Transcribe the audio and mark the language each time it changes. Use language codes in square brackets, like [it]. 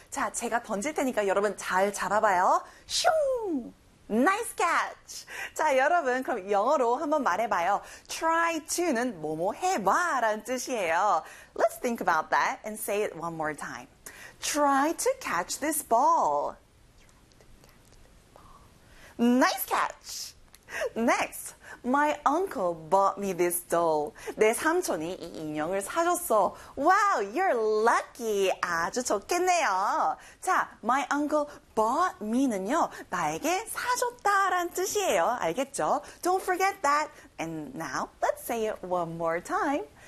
[ko] 자, 제가 던질 테니까 여러분 잘 잡아봐요. [en] 슝! Nice catch! [ko] 자, 여러분 그럼 영어로 한번 말해봐요. Try to는 뭐뭐 해봐 라는 뜻이에요. [en] Let's think about that and say it one more time. Try to catch this ball. Nice catch! Next! My uncle bought me this doll. [ko] 내 삼촌이 이 인형을 사줬어. [en] Wow, you're lucky. [ko] 아주 좋겠네요. 자, [en] my uncle bought me [ko] 는요. 나에게 사줬다라는 뜻이에요. 알겠죠? [en] Don't forget that. And now, let's say it one more time.